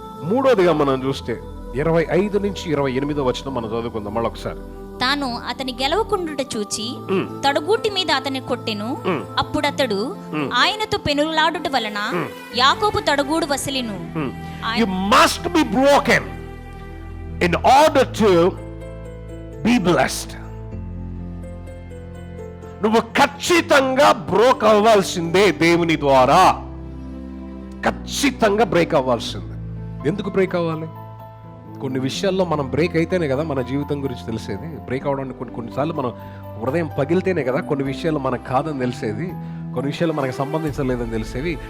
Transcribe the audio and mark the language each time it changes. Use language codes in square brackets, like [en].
[te] మూడోదిగా మనం చూస్తే 25 నుంచి 28 వచనం మనం చదువుకుందాం మళ్ళీ ఒకసారి. తాను అతని గెలవకుండుట చూచి తొడగూటి మీద అతన్ని కొట్టెను. అప్పుడు అతడు ఆయనతో పెనులాడుట వలన యాకోబు తొడగూడు వసిలిను. [en] You must be broken in order to be blessed. [te] నువ్వు ఖచ్చితంగా బ్రేక్ అవ్వాల్సిందే దేవుని ద్వారా, ఖచ్చితంగా బ్రేక్ అవ్వాల్సిందే. ఎందుకు బ్రేక్ అవ్వాలి? కొన్ని విషయాల్లో మనం బ్రేక్ అయితేనే కదా మన జీవితం గురించి తెలిసేది. బ్రేక్ అవడానికి కొన్నిసార్లు మనం హృదయం పగిలితేనే కదా కొన్ని విషయాలు మనకు కాదని తెలిసేది, కొన్ని విషయాలు మనకు సంబంధించలేదని తెలిసేవి.